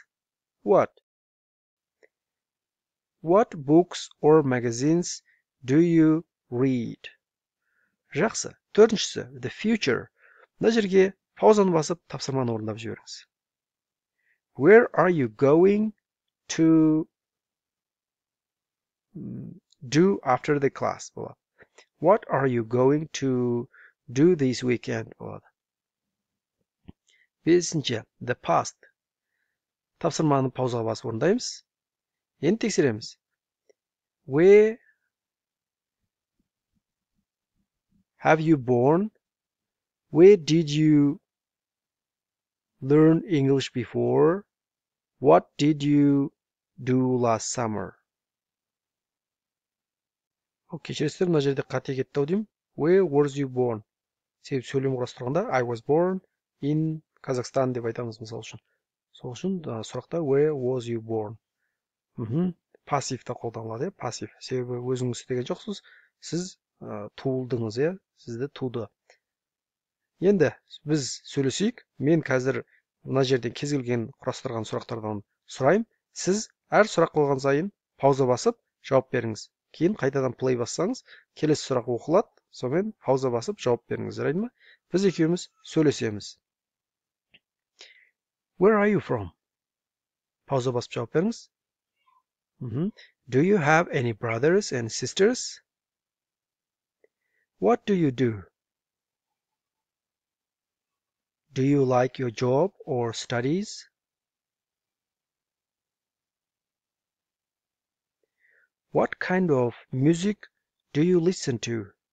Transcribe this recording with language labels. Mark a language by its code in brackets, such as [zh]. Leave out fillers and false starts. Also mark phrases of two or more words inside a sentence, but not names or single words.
[en] What? What books or magazines do you read? [kk] Жақсы. Төртіншісі, [en] the future. [kk] Мына жерге паузаны басып тапсырманы орындап жіберіңіз. [en] Where are you going to do after the class? [kk] болады. [en] What are you going to do this weekend? [kk] болады. Бесінші, [en] the past. [kk] Тапсырманы паузаға басып орындаймыз. Енді тексереміз. [en] Where have you born? Where did you learn English before? What did you do last summer? [kk] Кешіресіздер, мына жерде қате кетті ау деймін. [en] Where was you born? [kk] Себебі сөйлем құрастырғанда [en] I was born in Kazakhstan [kk] деп айтамыз мысал үшін. Сол үшін сұрақта [en] where was you born? [kk] Пассивта қолданылады, пассив. Себебі өзіңіз істеген жоқсыз, сіз туылдыңыз, сізді туды. Енді біз сөйлесейік. Мен қазір мына жерден кез келген құрастырған сұрақтардан сұрайым. Сіз әр сұрақ қойған сайын пауза басып жауап беріңіз. Кейін қайтадан play бассаңыз, келесі сұрақ оқылады, сонымен пауза басып жауап беріңіз, жарайды ма? Біз екеуміз сөйлесеміз. [en] Where are you from? [kk] Пауза басып жауап беріңіз. [en] Do you have any brothers and sisters? What do you do? Do you like your job or studies? What kind of music do you listen to?